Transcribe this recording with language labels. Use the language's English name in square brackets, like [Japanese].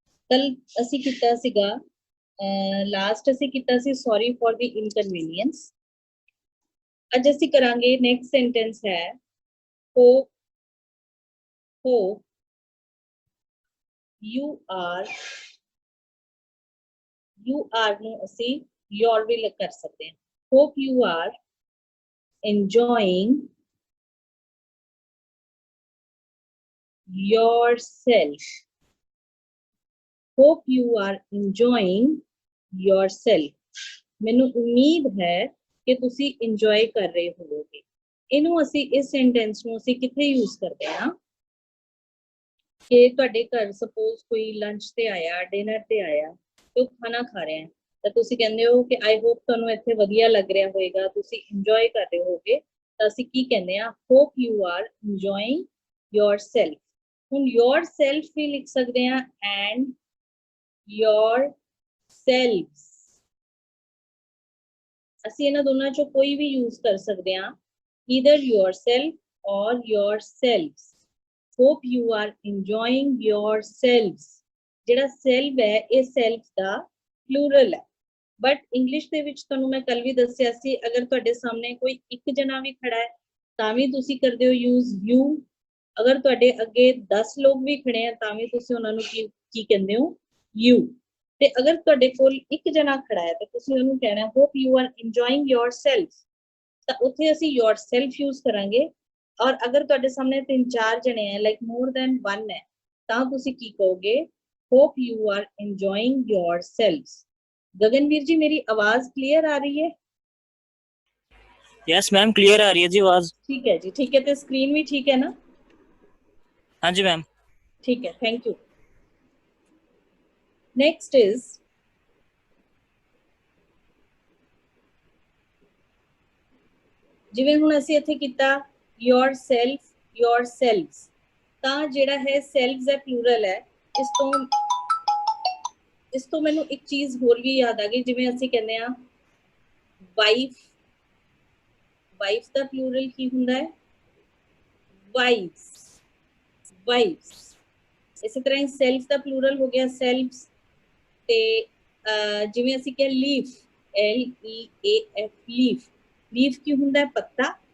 [Punjabi] ਕੱਲ ਅਸੀਂ ਕੀਤਾ ਸੀਗਾ ਲਾਸਟ ਅਸੀਂ ਕੀਤਾ ਸੀ [English] sorry for the inconvenience. [Punjabi] ਅੱਜ ਅਸੀਂ ਕਰਾਂਗੇ ਨੈਕਸਟ ਸੈਂਟੈਂਸ ਹੈ [English] hope you are [Punjabi] ਨੂੰ ਅਸੀਂ your ਵੀ ਕਰ ਸਕਦੇ ਹਾਂ. [English] hope you are enjoying yourself. hope you are enjoying yourself. [Punjabi] ਮੈਨੂੰ ਉਮੀਦ ਹੈ ਕਿ ਤੁਸੀਂ ਇੰਜੋਏ ਕਰ ਰਹੇ ਹੋਵੋਗੇ. ਇਹਨੂੰ ਅਸੀਂ ਇਸ ਸੈਂਟੈਂਸ ਨੂੰ ਅਸੀਂ ਕਿੱਥੇ ਯੂਜ਼ ਕਰਦੇ ਹਾਂ ਕਿ ਤੁਹਾਡੇ ਘਰ ਸਪੋਜ਼ ਕੋਈ ਲੰਚ ਤੇ ਆਇਆ, ਡਿਨਰ ਤੇ ਆਇਆ ਤੇ ਉਹ ਖਾਣਾ ਖਾ ਰਿਹਾ ਹੈ ਤਾਂ ਤੁਸੀਂ ਕਹਿੰਦੇ ਹੋ ਕਿ ਆਈ ਹੋਪ ਤੁਹਾਨੂੰ ਇੱਥੇ ਵਧੀਆ ਲੱਗ ਰਿਹਾ ਹੋਵੇਗਾ, ਤੁਸੀਂ ਇੰਜੋਏ ਕਰ ਰਹੇ ਹੋਗੇ. ਤਾਂ ਅਸੀਂ ਕੀ ਕਹਿੰਦੇ ਆ, [English] Hope you are enjoying yourself. [Punjabi] ਹੁਣ yourself ਵੀ ਲਿਖ ਸਕਦੇ ਆ [English] and yourselves. [Punjabi] ਅਸੀਂ ਇਹਨਾਂ ਦੋਨਾਂ ਚੋਂ ਕੋਈ ਵੀ ਯੂਜ਼ ਕਰ ਸਕਦੇ ਆ, [English] either yourself or yourselves. hope you are enjoying yourselves. [Punjabi] ਜਿਹੜਾ self ਹੈ ਇਹ self ਦਾ plural ਹੈ. ਬਟ ਇੰਗਲਿਸ਼ ਦੇ ਵਿੱਚ ਤੁਹਾਨੂੰ ਮੈਂ ਕੱਲ ਵੀ ਦੱਸਿਆ ਸੀ, ਅਗਰ ਤੁਹਾਡੇ ਸਾਹਮਣੇ ਕੋਈ ਇੱਕ ਜਣਾ ਵੀ ਖੜਾ ਹੈ ਤਾਂ ਵੀ ਤੁਸੀਂ ਕਰਦੇ ਹੋ यूज यू। अगर ਤੁਹਾਡੇ ਅੱਗੇ 10 ਲੋਕ ਵੀ ਖੜੇ ਆ ਤਾਂ ਵੀ ਤੁਸੀਂ ਉਹਨਾਂ ਨੂੰ ਕੀ ਕਹਿੰਦੇ ਹੋ ਯੂ। ਤੇ ਅਗਰ ਤੁਹਾਡੇ ਕੋਲ ਇੱਕ ਜਣਾ ਖੜਾ ਹੈ ਤਾਂ ਤੁਸੀਂ ਉਹਨੂੰ ਕਹਿਣਾ [English] hope you are enjoying yourself, [Punjabi] ਤਾਂ ਉੱਥੇ ਅਸੀਂ yourself ਯੂਜ਼ ਕਰਾਂਗੇ। ਔਰ ਅਗਰ ਤੁਹਾਡੇ ਸਾਹਮਣੇ 3-4 ਜਣੇ ਹੈ ਲਾਈਕ ਮੋਰ ਦੈਨ 1 ਹੈ ਤਾਂ ਤੁਸੀਂ ਕੀ ਕਹੋਗੇ [English] Hope you are enjoying yourselves। [Hindi] गगनवीर जी मेरी आवाज क्लियर आ रही है? यस मैम क्लियर आ रही है जी आवाज। ठीक है जी, ठीक है। तो स्क्रीन भी ठीक है ना? हाँ जी मैम। ठीक है, थैंक यू। [English] next is [Punjabi] जिवें हुण असीं इत्थे कीता yourself yourselves, ਤਾਂ ਜਿਹੜਾ है selves है प्लूरल है। ਇਸ ਤੋਂ ਮੈਨੂੰ ਇੱਕ ਚੀਜ਼ ਹੋਰ ਵੀ ਯਾਦ ਆ ਗਈ, ਜਿਵੇਂ ਅਸੀਂ ਕਹਿੰਦੇ ਆ ਵਾਈਫ, ਵਾਈਫ ਦਾ ਪਲੂਰਲ ਕੀ ਹੁੰਦਾ ਹੈ ਵਾਈਫਸ, ਵਾਈਫਸ। ਇਸੇ ਤਰ੍ਹਾਂ ਹੀ ਸੈਲਫ ਦਾ ਪਲੂਰਲ ਹੋ ਗਿਆ ਸੈਲਫਸ। ਤੇ ਜਿਵੇਂ ਅਸੀਂ ਕਿਹਾ ਲੀਫ, LEAF ਲੀਫ, ਲੀਫ ਕੀ ਹੁੰਦਾ ਹੈ ਪੱਤਾ।